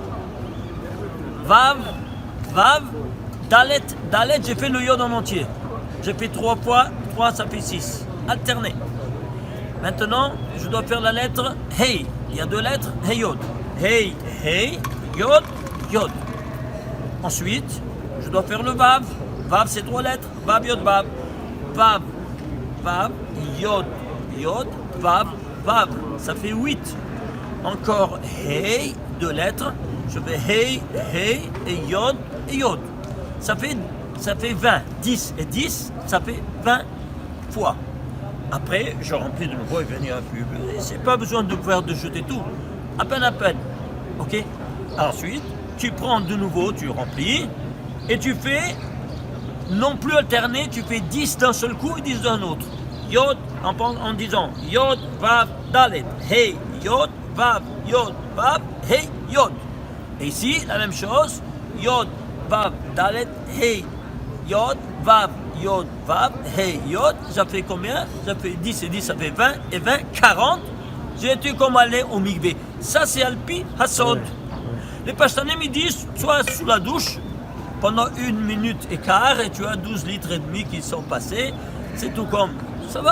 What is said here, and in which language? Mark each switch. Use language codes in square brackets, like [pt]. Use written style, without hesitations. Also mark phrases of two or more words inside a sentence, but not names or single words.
[he] וו וו דלת דלת, [fr] j'ai fait le Yod en entier. J'ai fait 3 fois, 3 ça fait 6. Alterné. Maintenant, je dois faire la lettre Hey. Il y a 2 lettres, [he] הא יוד הא הא יוד יוד. [fr] Ensuite, je dois faire le Vav. Vav, c'est 3 lettres. [he] וו יוד וו וו וו יוד יוד וו וו. [fr] Ça fait 8. Encore Hey, 2 lettres. Je fais [he] הא הא [fr] et Yod et Yod. Ça fait 20. 10 et 10, ça fait 20 fois. Après, je remplis de nouveau et venir un peu. C'est pas besoin de jeter tout. À peine. Ok? Ensuite, tu prends de nouveau, tu remplis et tu fais non plus alterné, tu fais 10 d'un seul coup et 10 d'un autre. [he] Yod [fr] en disant [he] יוד וו דלת. הא יוד וו יוד וו הא יוד. [fr] Et ici, la même chose. [he] יוד וו דלת הא יוד וו יוד וו הא יוד. [fr] Ça fait combien? Ça fait 10 et 10, ça fait 20 et 20, 40. J'ai été comme aller au mikvé. Ça, c'est [he] על פי הסוד. [fr] Les Pashtanim, ils disent, sois sous la douche pendant 1 minute et quart et tu as 12 litres et demi qui sont passés. C'est tout comme. Ça va?